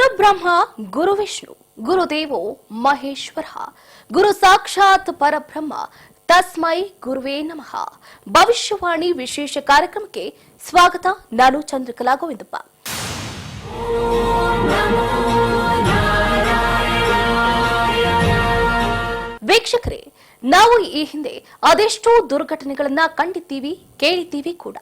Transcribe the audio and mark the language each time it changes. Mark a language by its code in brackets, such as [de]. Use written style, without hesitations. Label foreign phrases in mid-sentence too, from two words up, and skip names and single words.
[sa] ಗುರುಬ್ರಹ್ಮ ಗುರುವಿಷ್ಣು ಗುರುದೇವೋ ಮಹೇಶ್ವರ ಗುರು ಸಾಕ್ಷಾತ್ ಪರಬ್ರಹ್ಮ ತಸ್ಮೈ ಗುರುವೇ ನಮಃ. [kn] ಭವಿಷ್ಯವಾಣಿ ವಿಶೇಷ ಕಾರ್ಯಕ್ರಮಕ್ಕೆ ಸ್ವಾಗತ. ನಾನು ಚಂದ್ರಕಲಾ ಗೋವಿಂದಪ್ಪ. ವೀಕ್ಷಕರೇ, ನಾವು ಈ ಹಿಂದೆ ಅದೆಷ್ಟೋ ದುರ್ಘಟನೆಗಳನ್ನ ಕಂಡಿದ್ದೀವಿ, ಕೇಳಿದ್ದೀವಿ ಕೂಡ.